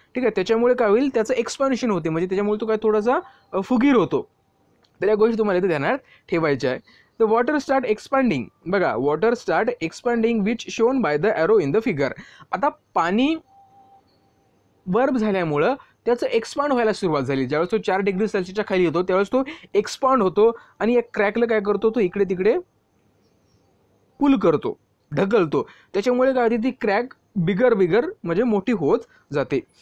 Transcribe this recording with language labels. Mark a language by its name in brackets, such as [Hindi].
[Marathi] ठीक आहे, त्याच्यामुळे काय होईल, त्याचं एक्सपान्शन होते, म्हणजे त्याच्यामुळे तो काय थोडासा फुगीर होतो. तर या गोष्टी तुम्हाला इथे ध्यानात ठेवायच्या आहे. [English] The water start expanding. [Marathi] बघा, [English] Water start expanding which shown by the arrow in the figure. [Marathi] आता पाणी वर्ब झाल्यामुळं त्याचं एक्सपांड व्हायला सुरुवात झाली. ज्यावेळेस तो 4 डिग्री सेल्सिअसच्या खाली येतो त्यावेळेस तो एक्सपांड होतो आणि एक क्रॅकला काय करतो, तो इकडे तिकडे पुल करतो, ढकलतो. त्याच्यामुळे काय होते, ती क्रॅक बिगर म्हणजे मोठी होत जाते.